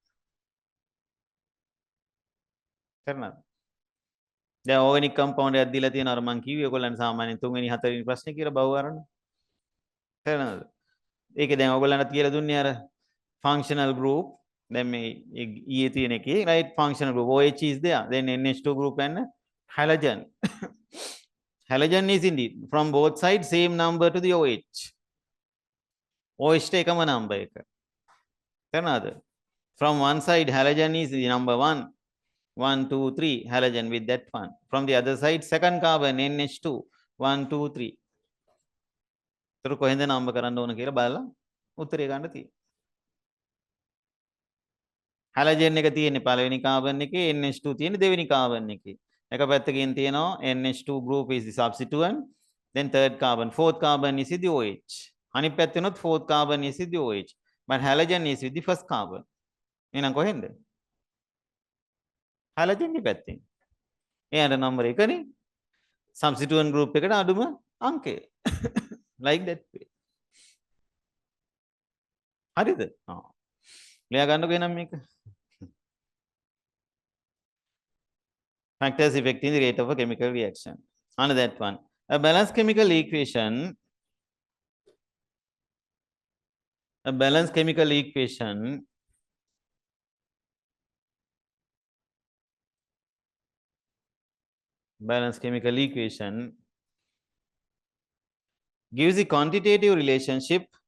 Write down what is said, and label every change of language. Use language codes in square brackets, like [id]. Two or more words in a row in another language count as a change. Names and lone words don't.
[si] තේරුණාද? දැන් [en] organic compound [si] එකක් දීලා තියෙනවා. අර මං කිව්වේ ඔයගොල්ලන් සාමාන්‍යයෙන් 3 වෙනි 4 වෙනි ප්‍රශ්නේ කියලා බහුව අරන. තේරුණාද? ඒකේ දැන් ඔයගොල්ලන්ට කියලා දුන්නේ අර [en] functional group. [si] දැන් මේ ඊයේ තියෙන එකේ [en] right functional group OH is there. Then NH2 group and halogen. Halogen is indeed from both sides same number to the OH. [si] OH එකම number එක. තේරුණාද? [en] From one side halogen is the number 1. 1 2 3 halogen with that one. From the other side second carbon NH2 1 2 3. [si] තර කොහෙන්ද නම්බර් කරන්න ඕන කියලා බලලා උත්තරය ගන්න තියෙනවා. halogen එක තියෙන්නේ පළවෙනි කාබන් එකේ NH2 තියෙන්නේ දෙවෙනි කාබන් එකේ. එක පැත්තකින් තියෙනවා [en] NH2 group is the substituent, then third carbon, fourth carbon is the OH. [si] අනිත් පැත්තෙනොත් [en] fourth carbon is with the OH. But halogen is with the first carbon. [si] එහෙනම් කොහෙන්ද? halogen ගේ පැත්තෙන්. එයාට number 1නේ. substituent group එකට අඩුම අංකය. [en] like that way. [si] හරිද? ලියා ගන්නකො එනම් මේක. [en] Factors affecting the rate of a chemical reaction. On that one. A balanced chemical equation. A balanced chemical equation gives the quantitative relationship